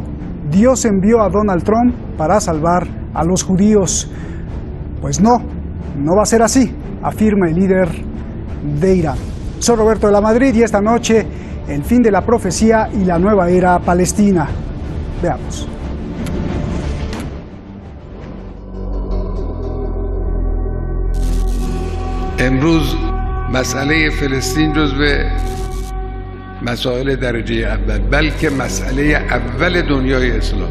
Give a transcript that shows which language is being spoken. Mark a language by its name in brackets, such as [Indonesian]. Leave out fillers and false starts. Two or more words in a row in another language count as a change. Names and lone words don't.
[Spanish] Dios envió a Donald Trump para salvar a los judíos. Pues no va a ser así, afirma el líder de Irán. Soy Roberto de la Madrid y esta noche el fin de la profecía y la nueva era palestina. Veamos. [Persian] امروز مسئله فلسطین جزو مسائل درجه اول بلکه مسئله اول دنیای اسلام.